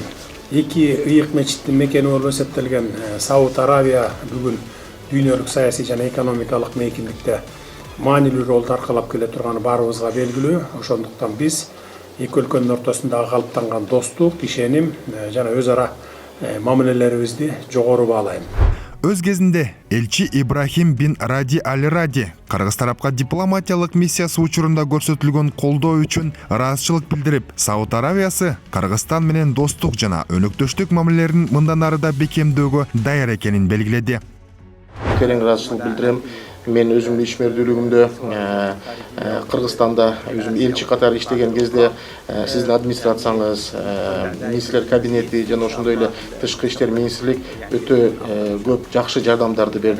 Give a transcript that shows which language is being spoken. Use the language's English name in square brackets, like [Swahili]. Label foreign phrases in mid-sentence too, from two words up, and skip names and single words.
[Kyrgyz] Эки ыйык мечиттин мекени болуп эсептелген Сауд Аравия бүгүн дүйнөлүк саясий жана экономикалык мейкиндикте маанилүү ролду аркалап келе турганы баарыбызга белгилүү. Ошондуктан биз эки өлкөнүн ортосундагы калыптанган достук, ишеним жана өз ара мамилелерибизди жогору баалайм. Өз кезинде элчи Ибрахим бин Ради аль-Ради Кыргыз тарапка дипломатиялык миссиясы учурунда көрсөтүлгөн колдоо үчүн ыраазычылык билдирип, Сауд Аравиясы Кыргызстан менен достук жана өнөктөштүк мамилелерин мындан ары да бекемдөөгө даяр экенин белгиледи. Терең ыраазычылык билдирем. Мен өзүмдүн ишмердүүлүгүмдө Кыргызстанда өзүм элчи катары иштеген кезде сиздин администрацияңыз, министрлер кабинети жана ошондой эле тышкы иштер министрлик өтө көп жакшы жардамдарды берди.